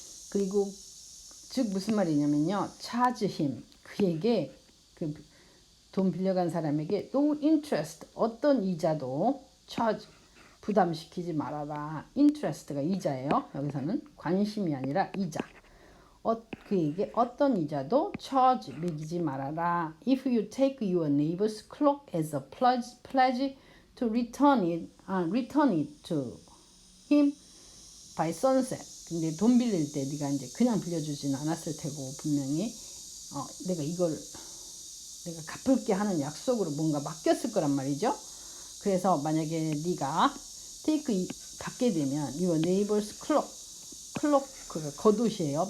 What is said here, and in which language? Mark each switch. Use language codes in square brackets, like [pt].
[ko] 그리고 즉 무슨 말이냐면요, [en] charge him, [ko] 그에게, 그 돈 빌려간 사람에게 [en] no interest, [ko] 어떤 이자도 charge, 부담시키지 말아라. interest가 이자예요. 여기서는 관심이 아니라 이자. 그에게 어떤 이자도 charge, 매기지 말아라. [en] If you take your neighbor's cloak as a pledge to return it to him by sunset. [ko] 근데 돈 빌릴 때 네가 이제 그냥 빌려주지는 않았을 테고, 분명히 내가 갚을게 하는 약속으로 뭔가 맡겼을 거란 말이죠. 그래서 만약에 네가 받게 되면 [en] your neighbor's cloak, [ko] 그가 겉옷이에요.